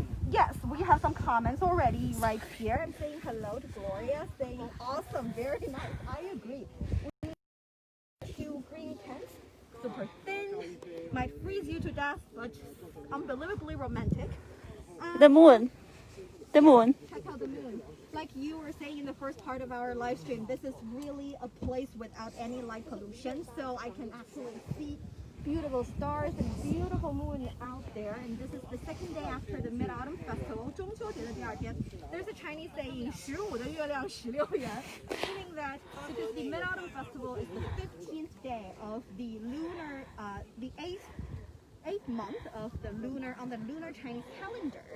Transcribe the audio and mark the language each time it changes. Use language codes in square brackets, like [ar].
[en] Yes, we have some comments already right here. I'm saying hello to Gloria, saying awesome, very nice. I agree. We need 2 green tents, super thin, might freeze you to death, but unbelievably romantic. The moon，the moon， Check the moon. Like you were saying in the first part of our live stream, this is really a place without any light pollution, so I can actually see beautiful stars and beautiful moon out there. And this is the second day after the Mid-Autumn Festival. [zh] 中秋节的第二天. [en] There's a Chinese saying [zh] 15的月亮16圆, [en] meaning that because the Mid-Autumn Festival is the 15th day of the lunar, the eighth month of the lunar on the lunar Chinese calendar.